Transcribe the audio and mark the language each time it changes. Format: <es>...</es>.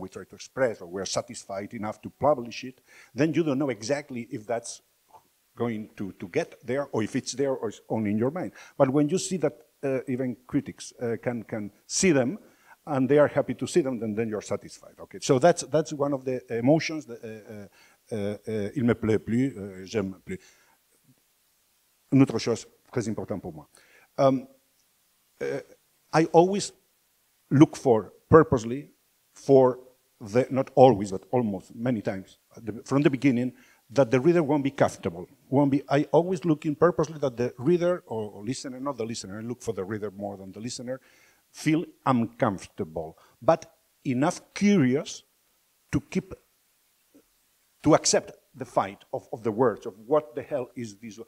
<en>We try to express, or we are satisfied enough to publish it. Then you don't know exactly if that's going to get there, or if it's there, or it's only in your mind. But when you see that even critics can see them, and they are happy to see them, then you're satisfied. Okay. So that's one of the emotions.</en> <fr>Il me plaît plus, j'aime plus. Une autre chose très importante pour moi.</fr> <en>I always look purposely for not always, but almost many times, from the beginning, that the reader won't be comfortable. I always looking purposely that the reader or listener, not the listener, I look for the reader more than the listener, feel uncomfortable, but enough curious to accept the fight of the words, of what the hell is this.</en>